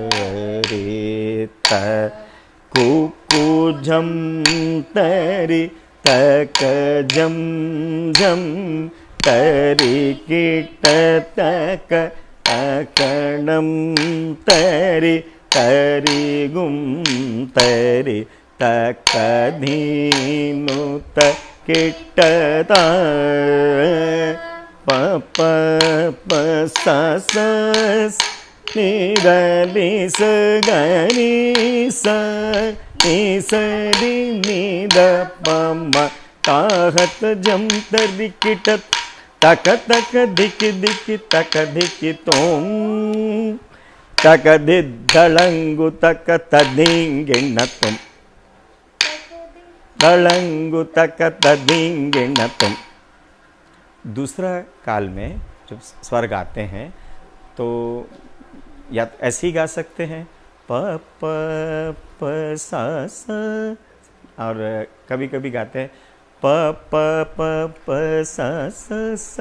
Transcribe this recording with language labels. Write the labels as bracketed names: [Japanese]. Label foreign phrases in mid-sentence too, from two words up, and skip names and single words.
[Hindi] तारे त कु कु झम तरि तक जम जम तरी किट तक तकणम तरी तरी गुम तरी तक धीनु तकिटता प प प स स निदलि स गनि स नि स रि नि द प म ताहत जम तरि किटत तक तक दिक दिक तक दिक तों तक दिद्धलंगु तक तदिंगिणतुम दलंगु तक तदिंगिणतुम। दूसरा काल में जब स्वर गाते हैं तो या तो ऐसे ही गा सकते हैं प प प सा सा, और कभी कभी गाते हैं प प प प सा सा सा।